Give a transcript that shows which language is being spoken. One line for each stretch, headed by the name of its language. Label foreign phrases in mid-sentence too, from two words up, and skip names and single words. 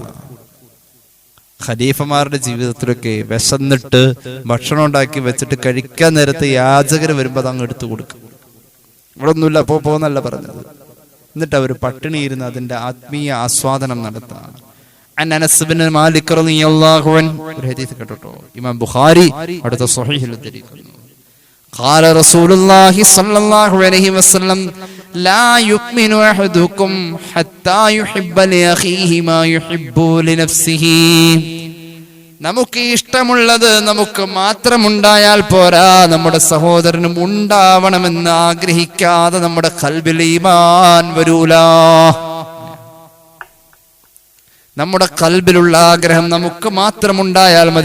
Malayalam: ഖലീഫമാരുടെ ജീവിതത്തിലൊക്കെ വിശന്നിട്ട് ഭക്ഷണം ഉണ്ടാക്കി വെച്ചിട്ട് കഴിക്കാൻ നേരത്ത് യാചകർ വരുമ്പോൾ അത് അങ്ങ് എടുത്തു കൊടുക്കും. ഇവിടെ ഒന്നുമില്ല, പോന്നല്ല പറഞ്ഞത്. എന്നിട്ട് അവർ പട്ടിണി ഇരുന്ന് അതിന്റെ ആത്മീയ ആസ്വാദനം നടത്താം. അനസ് ബിൻ മാലിക്
Arabic: رضي الله عنه
Malayalam: ഒരു ഹദീസ് കേട്ടോ, ഇമാം ബുഖാരി അടുത്ത സ്വഹീഹിൽ ഉദ്ധരിക്കുന്നു.
Arabic: قال رسول الله صلى الله عليه وسلم لا يؤمن احدكم حتى يحب لاخيه ما يحب لنفسه.
Malayalam: നമുക്ക് ഇഷ്ടമുള്ളത് നമുക്ക് മാത്രമുണ്ടായാൽ പോരാ, നമ്മുടെ സഹോദരനും ഉണ്ടാവണമെന്ന് ആഗ്രഹിക്കാതെ നമ്മുടെ ഖൽബിൽ ഈമാൻ വരൂല. നമ്മുടെ ഖൽബിലുള്ള ആഗ്രഹം നമുക്ക് മാത്രമുണ്ടായാൽ മതി.